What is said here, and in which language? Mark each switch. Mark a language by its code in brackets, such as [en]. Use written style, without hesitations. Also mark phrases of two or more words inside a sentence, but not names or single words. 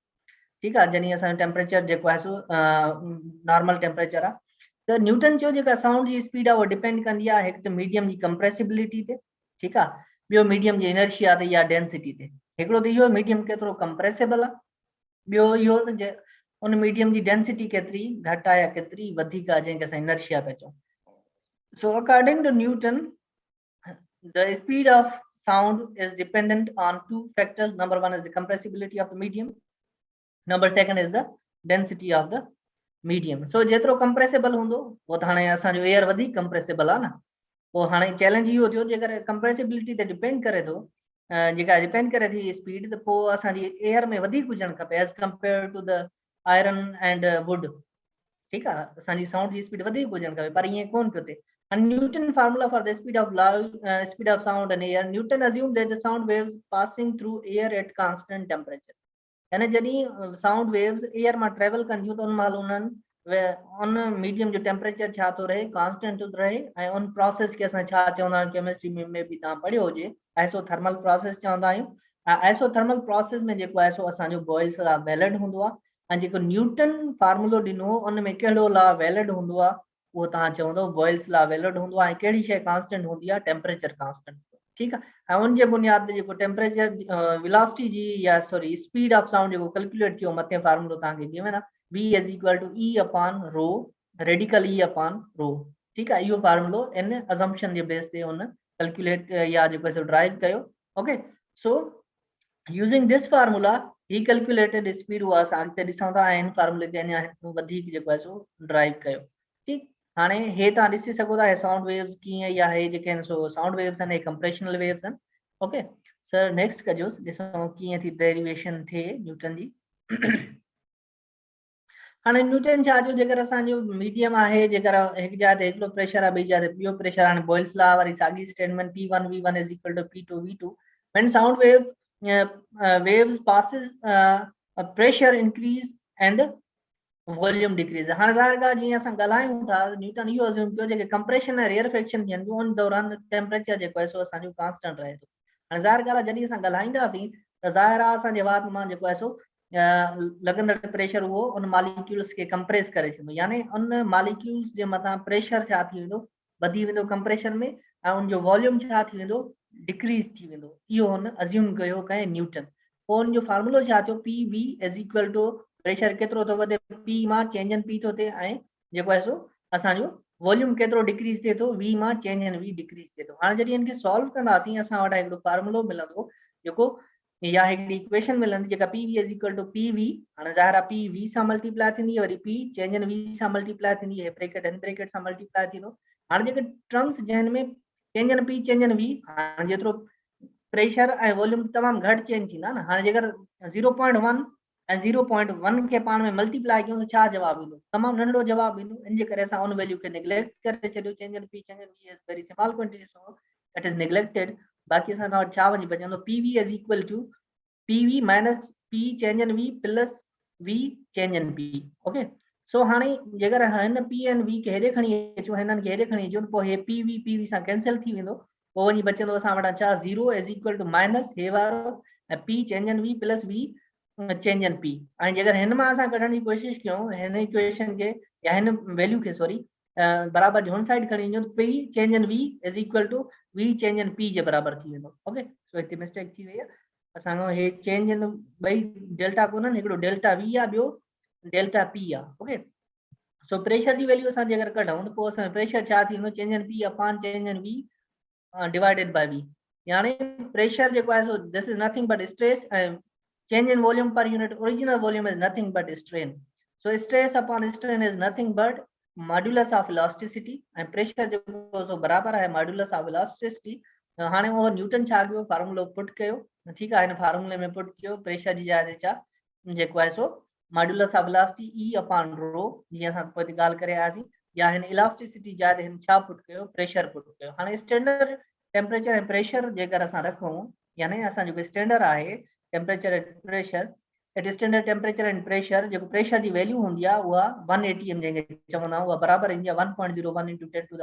[sd] ठीकु आहे, जॾहिं असांजो टेम्परेचर जेको आहे सो [en] normal temperature [sd] आहे, त न्यूटन चयो जेका साउंड जी स्पीड आहे उहा डिपेंड कंदी आहे हिकु त मीडियम जी कंप्रेसिबिलिटी ते, ठीकु आहे, ॿियो मीडियम जी इनर्शिया ते या डेंसिटी ते। हिकिड़ो त इहो मीडियम केतिरो कंप्रेसिबल आहे, ॿियो इहो त उन मीडियम जी डेंसिटी केतिरी घटि आहे या केतिरी वधीक आहे, जंहिंखे असां इनर्शिया था चऊं। [en] so according to Newton the speed of sound is dependent on two factors. Number one is the compressibility of the medium, number second is the density of the medium. [sd] So जेतिरो कंप्रेसिबल हूंदो वो त हाणे असांजो एयर वधीक कंप्रेसिबल आहे न, पोइ हाणे चैलेंज इहो थियो जेकर कंप्रेसिबिलिटी ते डिपेंड करे थो, जेका डिपेंड करे थी स्पीड, त पोइ असांजी एयर में वधीक हुजणु खपे [en] as compare to the iron and wood. [sd] ठीकु आहे, असांजी साउंड जी स्पीड वधीक हुजणु खपे, पर ईअं कोन पियो थिए। [en] And Newton formula for the speed of sound and air, Newton assumed that the sound waves passing through air at constant temperature, [sd] यानी जॾहिं [en] sound waves [sd] एयर में ट्रेवल कंदियूं त उन महिल उन्हनि उन मीडियम जो टेम्परेचर छा थो रहे, कांस्टेंट थो रहे, ऐं उन प्रोसेस खे असां छा चवंदा आहियूं, केमिस्ट्री में बि तव्हां पढ़ियो हुजे, [en] isothermal process [sd] चवंदा आहियूं। [en] isothermal process [sd] में जेको आहे सो असांजो [en] Boyle's law valid [sd] हूंदो आहे, ऐं जेको न्यूटन फार्मूलो ॾिनो उन में कहिड़ो लॉ वैलिड हूंदो आहे, उहो तव्हां चवंदो [en] Boyle's law valid [sd] हूंदो आहे। कहिड़ी शइ कांस्टेंट हूंदी आहे, [en] temperature constant. [sd] ठीकु आहे, ऐं उनजे बुनियाद ते जेको [en] temperature velocity [sd] जी या [en] sorry speed of sound [sd] जेको कैलकुलेट थियो, मथे फार्मूलो तव्हांखे गिवन आहे, [en] v is equal to e upon rho, radical e upon rho. [sd] ठीकु आहे, इहो फार्मूलो इन अजम्पशन जे बेस ते उन कैलकुलेट या जेको आहे ड्राइव कयो। [en] okay so using this formula he calculated speed [sd] उहा असां अॻिते ॾिसूं था, ऐं इन फार्मूले खे अञा वधीक जेको आहे सो ड्राइव कयो। ठीकु, हाणे हे तव्हां ॾिसी सघो था [en] sound waves [sd] कीअं, या हे जेके आहिनि सो [en] sound waves [sd] आहिनि, [en] compressional waves [sd] आहिनि। [en] okay sir next [sd] कजोसि, ॾिसूं कीअं थी डेरिवेशन थिए न्यूटन जी। हाणे न्यूटन छा जो, जेकर असांजो मीडियम आहे, जेकर हिकु जाइ ते हिकिड़ो प्रेशर आहे, ॿी जाइ ते ॿियो प्रेशर, हाणे [en] Boyle's law [sd] वारी साॻी स्टेटमेंट [en] P1 V1 is equal to P2 V2, when sound waves passes pressure increase and volume decrease. [sd] हाणे ज़ाहिर ॻाल्हि जीअं असां ॻाल्हायूं था, न्यूटन इहो अज्यूम कयो जेके कंप्रेशन ऐं रेयरफेक्शन थियनि थियूं उन दौरान टेम्परेचर जेको आहे सो असांजो कांस्टेंट रहे थो। हाणे ज़ाहिर ॻाल्हि आहे जॾहिं असां ॻाल्हाईंदासीं त ज़ाहिर आहे असांजे वात मां जेको आहे सो लॻंदड़ प्रेशर उहो उन मॉलिक्यूल्स खे कंप्रेस करे छॾींदो, यानी उन मॉलिक्यूल्स जे मथां प्रेशर छा थी वेंदो, वधी वेंदो कंप्रेशन में, ऐं उनजो वॉल्यूम छा थी वेंदो, डिक्रीज थी वेंदो। इहो हुन अज्यूम कयो कंहिं न्यूटन। पोइ उनजो फार्मूलो छा थियो, [en] PV is equal to pressure [sd] केतिरो थो वधे, P मां [en] change in P [sd] थो थिए, ऐं जेको आहे सो असांजो वॉल्यूम केतिरो डिक्रीज थिए थो, V मां [en] change in V decrease [sd] थिए थो। हाणे जॾहिं इनखे सॉल्व कंदासीं असां वटि हिकिड़ो फार्मूलो मिलंदो जेको, या हिकिड़ी इक्वेशन मिलंदी जेका [en] PV is equal to PV, [sd] हाणे ज़ाहिर आहे P V सां मल्टीप्लाई थींदी, वरी P [en] change in V [sd] सां मल्टीप्लाई थींदी, हे ब्रैकेट इन ब्रैकेट सां मल्टीप्लाई थींदो। हाणे जेके टर्म्स जंहिं में [en] change in P change in V, [sd] हाणे जेतिरो प्रेशर ऐं वॉल्यूम तमामु घटि चेंज थींदा न। हाणे जेकर 0.1 ऐं 0.1 खे पाण में मल्टीप्लाई कयूं त छा जवाबु ईंदो, तमामु नंढड़ो जवाबु ईंदो। इन जे करे असां उन वैल्यू खे नेग्लेक्ट करे छॾियो, [en] change in P change in V is very small quantity, so it is neglected. [sd] बाक़ी असां वटि छा वञी बचंदो, [en] PV is equal to PV minus P change in V plus V change in P. okay so [sd] हाणे जेकर हिन P ऐं V खे हेॾे खणी अचूं, हिननि खे हेॾे खणी अचूं, पोइ हे PV सां कैंसिल थी वेंदो, पोइ वञी बचंदो असां वटि छा, 0 इज इक्वल टू माइनस हे वारो [en] P change in V plus V change in P. [sd] ऐं जेकर हिन मां असां कढण जी कोशिशि कयूं हिन इक्वेशन खे या हिन वैल्यू खे सॉरी बराबरि हुन साइड खणी वञूं, [en] P change in V is equal to V change in P [sd] जे बराबरि थी वेंदो। [en] okay so [sd] हिते मिस्टेक थी वई आहे, असांजो हे चेंज इन ॿई डेल्टा कोन्हनि, हिकिड़ो डेल्टा V आहे, ॿियो डेल्टा P आहे। [en] okay so [sd] प्रेशर जी वैल्यू असां जेकर कढूं त पोइ असांजो प्रेशर छा थींदो, [en] change in P upon change in V divided by V, [sd] यानी प्रेशर जेको आहे सो [en] this is nothing but stress, ऐं change in volume per unit original volume is nothing but strain. So stress upon strain is nothing but modulus of elasticity, and pressure [ur] جو برابر ہے [en] modulus of elasticity [sd] हाणे वो न्यूटन छा कयो फार्मूलो पुट कयो [ur] ٹھیک ہے [sd] इन फार्मूले में पुट कयो प्रेशर जी जाइ ते छा जेको आहे सो [en] modulus of velocity [sd] E अपॉन रो जी असां पोइ गाल करे आसी या इन इलास्टिसिटी जाइ ते हिन छा पुट कयो प्रेशर पुट कयो हाणे [en] standard temperature and pressure [sd] जेकर असां रखूं यानी असां जो स्टैंडर्ड आहे [en] temperature and pressure at standard temperature and pressure [sd] जो प्रेशर की वैल्यू होंदी [ur] ہے وہ [sd] 1 atm जेके चवंदा वो बराबर ईंदी आहे 1.01 × 10 to